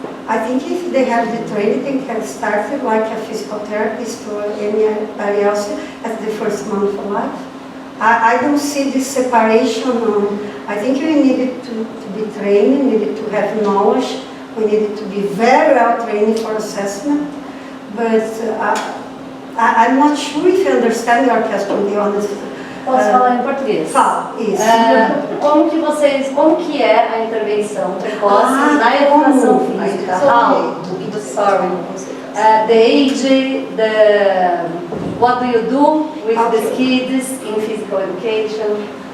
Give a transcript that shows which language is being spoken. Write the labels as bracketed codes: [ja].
[en] I think if they have the training, they can start it like a physical therapist or anybody else at the first month of life. I don't see this separation. I think we needed to be trained, needed to have knowledge, we needed to be very well trained for assessment, but I'm not sure if you understand your question, to be honest. [pt] Posso falar em português? Fala, isso. Como que é a intervenção precoce na educação física? [en] How? Sorry. The age, what do you do with these kids in physical education?